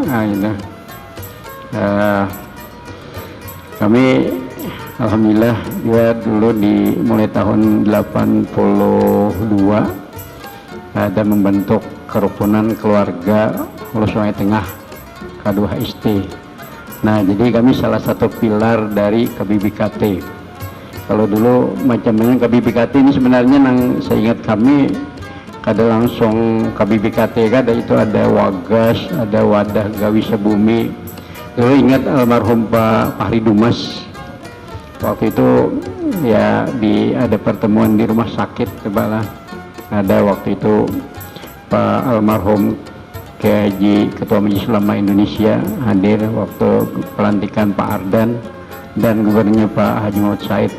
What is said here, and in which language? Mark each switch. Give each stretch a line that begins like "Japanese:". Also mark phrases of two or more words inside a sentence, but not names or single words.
Indonesian: Kami alhamdulillah juga dulu mulai tahun 82 ada membentuk kerukunan keluarga Hulu Sungai Tengah K2HST. Nah, jadi kami salah satu pilar dari KBBKT.
Banjar: Kalau dulu macam-macam KBBKT ini sebenarnya saya ingat kami kada langsung KBBKT kada, itu ada Wagas, ada Wadah Gawi Sebumi.
Indonesian: Dulu ingat almarhum Pak Fahri Dumas, waktu itu ya ada pertemuan di rumah sakit cobalah. Ada waktu itu Pak almarhum Kiai Ketua Majelis Ulama Indonesia hadir waktu pelantikan Pak Ardan dan gubernurnya Pak Haji Muhammad Said.